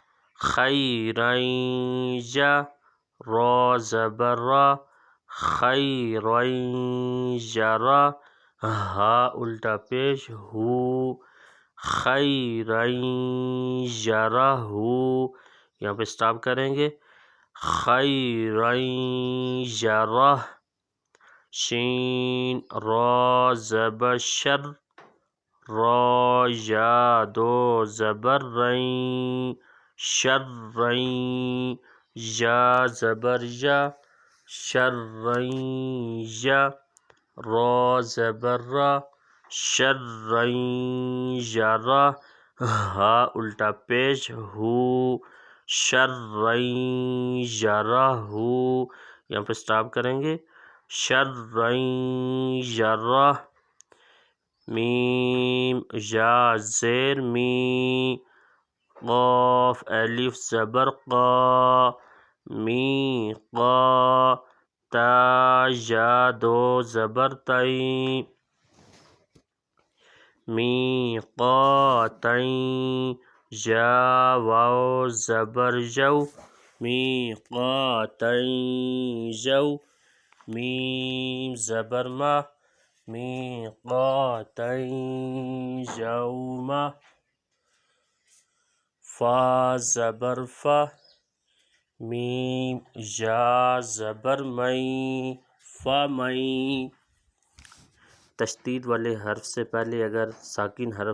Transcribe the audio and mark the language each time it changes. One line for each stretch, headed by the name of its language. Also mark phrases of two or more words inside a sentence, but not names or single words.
Urdu: خیرین یا، را زبر را، خیرین یرا، ہا الٹا پیش ہو، خیرین یرہ، یہاں پہ سٹاپ کریں گے، خیرین یرہ، شین را زبر شر، را یا دو زبر رین، شرین، یا زبر یا، شرین یا، را زبر را، شرین یرا، ہا الٹا پیش ہو، شرین یرہ، یہاں پہ سٹاپ کریں گے، شرین یرہ، میم یا زیر می، قاف الف زبر قا، می قا، تا یا دو زبر تئی، می قاتین، یا واو زبر یو، می قاتین یو، میم زبر ما، می قاتین یوما، فا زبر فا، میم یا زبر مئی، فمئی، تشدید والے حرف سے پہلے اگر ساکن حرف